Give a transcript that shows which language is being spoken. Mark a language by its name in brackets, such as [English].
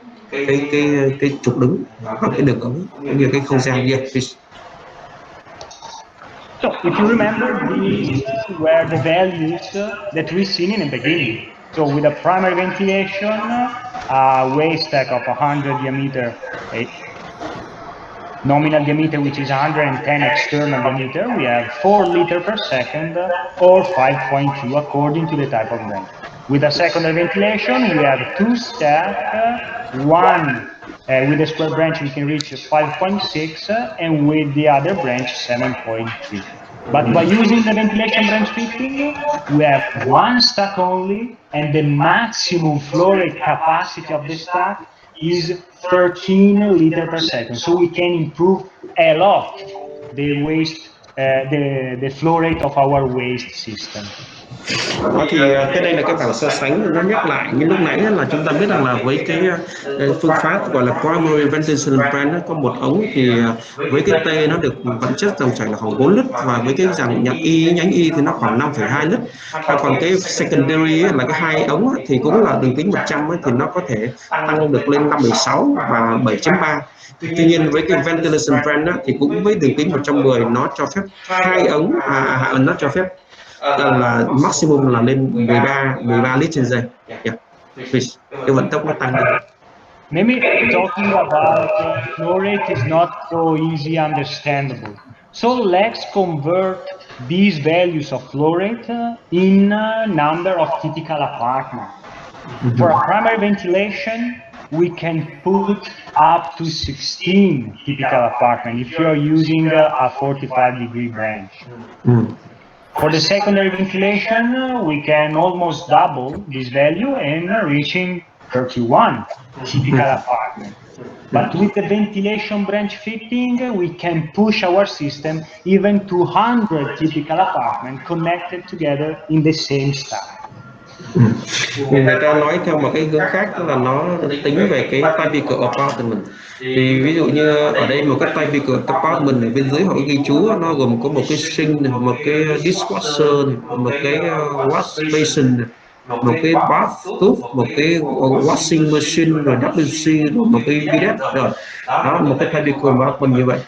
[Vietnamese] cái trục đứng và cái đường ống cũng như cái không gian kia. [English] So if you remember, these were the values that we've seen in the beginning. So with a primary ventilation, a waste stack of 100 diameter, nominal diameter, which is 110 external diameter, we have 4 liters per second or 5.2 according to the type of branch. With a secondary ventilation, we have 2 stacks, one with a square branch we can reach 5.6 and with the other branch 7.3. But by using the ventilation branch fitting, we have 1 stack only, and the maximum flow rate capacity of the stack is 13 liters per second. So we can improve a lot the waste, the flow rate of our waste system. [Vietnamese] Đó thì cái đây là cái bảng so sánh nó nhắc lại như lúc nãy là chúng ta biết rằng là với cái phương pháp gọi là primary ventilation plan có một ống thì với cái T nó được vận chất dòng chảy là khoảng 4 lít và với cái dạng nhánh Y thì nó khoảng 5,2 lít. Còn cái secondary là cái hai ống thì cũng là đường kính 100 thì nó có thể tăng được lên 5,6 và 7,3. Tuy nhiên với cái ventilation plan thì cũng với đường kính 110 nó cho phép hai ống nó cho phép là maximum là lên 13 lít trên giây. Cái vận tốc nó tăng lên. [English] Maybe talking about flow rate is not so easy understandable. So let's convert these values of flow rate in number of typical apartments. For a primary ventilation, we can put up to 16 typical apartments if you are using a 45-degree branch. For the secondary ventilation, we can almost double this value and reaching 31 typical apartments. But with the ventilation branch fitting, we can push our system even to 100 typical apartments connected together in the same stack. [Vietnamese] Người ta nói theo một cái hướng khác là nó tính về cái typical apartment. Thì ví dụ như ở đây một cái typical apartment ở bên dưới họ ghi chú nó gồm có một cái sink, một cái dishwasher, một cái wash basin, một cái bathtub, một cái washing machine, rồi WC, rồi một cái bidet, rồi đó một cái typical apartment như vậy.